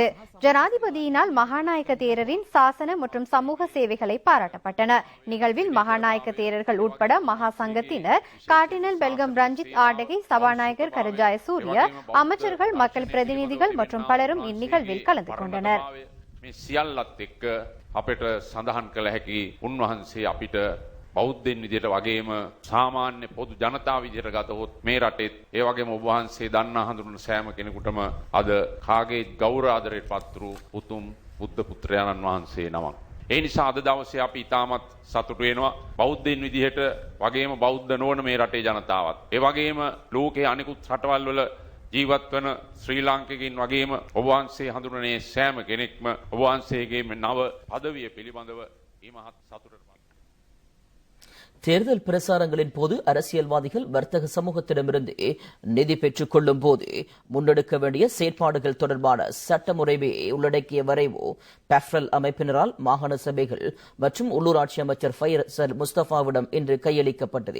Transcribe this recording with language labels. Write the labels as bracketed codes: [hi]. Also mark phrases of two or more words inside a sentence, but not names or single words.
[ta] ஜனாதிபதியினால் மகாநாயக்க தேரரின் சாசன மற்றும் சமூக சேவைகளை பாராட்டப்பட்டன. நிகழ்வில் மகாநாயக்க தேரர்கள் உட்பட மகா சங்கத்தினர், கார்டினல் பெல்கம் ரஞ்சித் ஆடகை, சபாநாயகர் கருஜாய சூரிய, அமைச்சர்கள், மக்கள் பிரதிநிதிகள் மற்றும் பலரும் இந்நிகழ்வில் கலந்து கொண்டனர். [si] මේ සියල්ලත් එක්ක අපිට සඳහන් කළ හැකි උන්වහන්සේ අපිට බෞද්ධින් විදියට වගේම සාමාන්‍ය පොදු ජනතාව විදියට ගතහොත් මේ රටෙත් ඒ වගේම ඔබ වහන්සේ දන්නා හඳුනන සෑම කෙනෙකුටම අද කාගේ ගෞරව ආදරයට පත්රු උතුම් බුද්ධ පුත්‍රයාණන් වහන්සේ නමක්. ඒ නිසා අද දවසේ අපි ඉතාමත් සතුටු වෙනවා බෞද්ධින් විදියට වගේම බෞද්ධ නොවන මේ රටේ ජනතාවත්. ඒ වගේම ලෝකයේ අනිකුත් රටවල් වල ජීවත් වන ශ්‍රී ලාංකිකයින් වගේම ඔබ වහන්සේ හඳුනන්නේ සෑම කෙනෙක්ම ඔබ වහන්සේගේ නව පදවිය පිළිබඳව මේ මහත් සතුටට [ta] தேர்தல் பிரசாரங்களின் போது அரசியல்வாதிகள் வர்த்தக சமூகத்திடமிருந்து நிதி பெற்றுக் கொள்ளும் போது முன்னெடுக்க வேண்டிய செயற்பாடுகள் தொடர்பான சட்ட முறைமையை உள்ளடக்கிய வரைவு பெஃப்ரல் அமைப்பினரால் மாகாண சபைகள் மற்றும் உள்ளூராட்சி அமைச்சர் ஃபைசர் முஸ்தபாவிடம் இன்று கையளிக்கப்பட்டது.